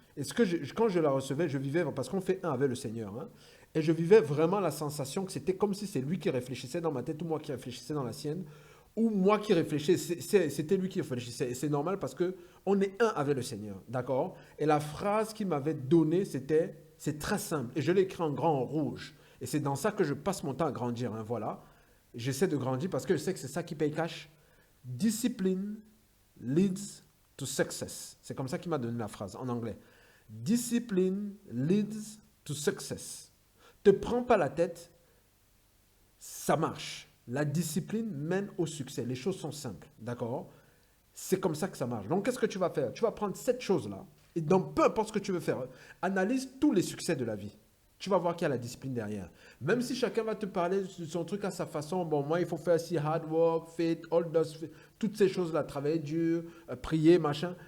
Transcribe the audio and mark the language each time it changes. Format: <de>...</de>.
<fr>Et quand je la recevais, je vivais, parce qu'on fait un avec le Seigneur, hein, et je vivais vraiment la sensation que c'était comme si c'est lui qui réfléchissait dans ma tête ou moi qui réfléchissais dans la sienne, ou moi qui réfléchissais, c'était lui qui réfléchissait. Et c'est normal parce que on est un avec le Seigneur, d'accord? Et la phrase qu'il m'avait donnée, c'est très simple. Et je l'ai écrit en grand en rouge. Et c'est dans ça que je passe mon temps à grandir, hein, voilà. J'essaie de grandir parce que je sais que c'est ça qui paye cash.</fr> <en>Discipline leads to success.</en> <fr>C'est comme ça qu'il m'a donné la phrase en anglais.</fr> <en>Discipline leads to success.</en> <fr>Te prends pas la tête, ça marche. La discipline mène au succès. Les choses sont simples, d'accord? C'est comme ça que ça marche. Donc, qu'est-ce que tu vas faire? Tu vas prendre cette chose-là et dans peu importe ce que tu veux faire, analyse tous les succès de la vie. Tu vas voir qu'il y a la discipline derrière. Même si chacun va te parler de son truc à sa façon, bon, moi, il faut faire si</fr> <en>hard work, faith, all those,</en> <fr>toutes ces choses-là, travailler dur, prier, machin.</fr>